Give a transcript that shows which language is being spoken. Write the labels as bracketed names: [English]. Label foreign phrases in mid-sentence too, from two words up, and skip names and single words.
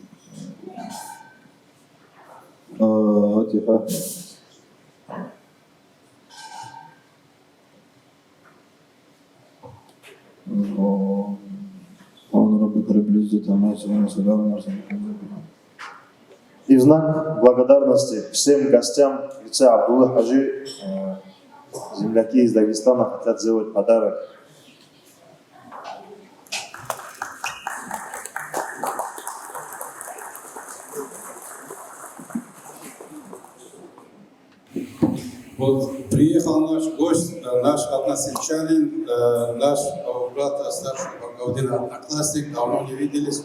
[Arabic] فاتحة سبحان ربك رب العزة عما يصفون وسلام على المرسلين. [Russian] И в знак благодарности всем гостям в лице Абдулла Хаджи, земляки из Дагестана хотят сделать подарок. Вот приехал наш гость, наш односельчанин, наш брат старший Багаудин, одноклассник, давно не виделись.